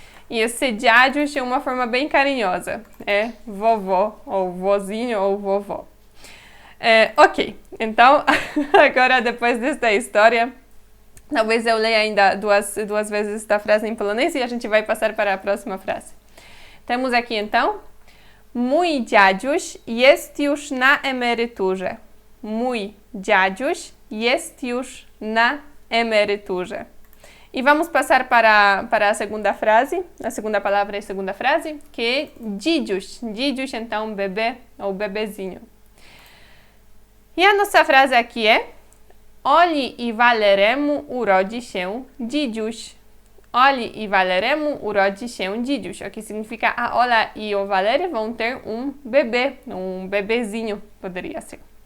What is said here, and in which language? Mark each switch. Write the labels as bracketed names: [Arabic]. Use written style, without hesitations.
[Portuguese] E esse Dziadziuś é uma forma bem carinhosa, é vovó, ou vozinho, ou vovó. Ok, então, agora depois desta história, talvez eu leia ainda duas vezes esta frase em polonês e a gente vai passar para a próxima frase. [Polish] Temos aqui então, mój dziadziuś jest już na emeryturze. Mój dziadziuś jest już na emeryturze. [Portuguese] E vamos passar para a segunda frase, a segunda palavra e a segunda frase, que é dzidziuś. Dzidziuś, então, bebê ou bebezinho. E a nossa frase aqui é [Polish] Oli i Waleremu urodzi się dzidziuś. Oli i Waleremu urodzi się dzidziuś. [Portuguese] O que significa a Ola e o Valery vão ter bebê, bebezinho, poderia ser.